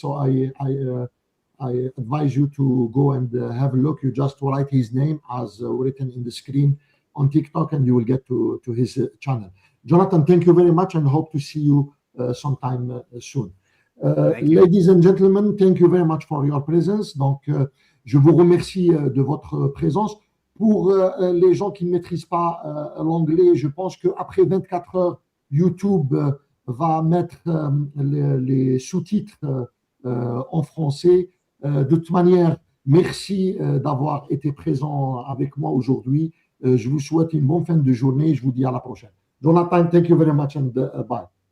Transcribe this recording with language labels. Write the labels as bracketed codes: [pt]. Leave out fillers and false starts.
[en] So I advise you to go and have a look. You just write his name as written in the screen on TikTok, and you will get to his channel. Jonathan, thank you very much, and hope to see you sometime soon. Ladies and gentlemen, thank you very much for your presence. [fr] Donc, je vous remercie de votre présence. Pour les gens qui ne maîtrisent pas l'anglais, je pense qu'après 24 heures, YouTube va mettre les sous-titres en français. De toute manière, merci d'avoir été présent avec moi aujourd'hui. Je vous souhaite une bonne fin de journée. Je vous dis à la prochaine. [en] Jonathan, thank you very much and bye.